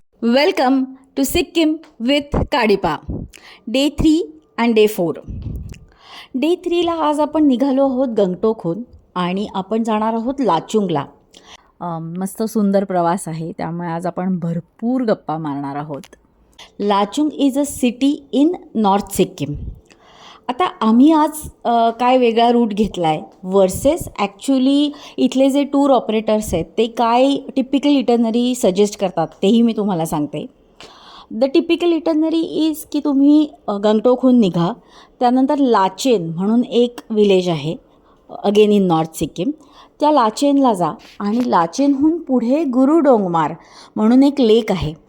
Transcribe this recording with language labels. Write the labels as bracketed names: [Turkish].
[English] Welcome to Sikkim with काडिपा. Day 3 and day 4. [Marathi] Day 3ला आज आपण निघालो आहोत गंगटोकहून आणि आपण जाणार आहोत लाचुंगला. मस्त सुंदर प्रवास आहे, त्यामुळे आज आपण भरपूर गप्पा मारणार आहोत. [English] Lachung is a city in north Sikkim. [Marathi] आता आम्ही आज काय वेगळा रूट घेतला आहे वर्सेस ॲक्च्युली इथले जे टूर ऑपरेटर्स आहेत ते काय टिपिकल इटनरी सजेस्ट करतात तेही मी तुम्हाला सांगते. [English] the typical itinerary is [Marathi] की तुम्ही गंगटोकहून निघा, त्यानंतर लाचेन म्हणून एक विलेज आहे अगेन इन नॉर्थ सिक्कीम, त्या लाचेनला जा आणि लाचेनहून पुढे गुरुडोंगमार म्हणून एक लेक आहे.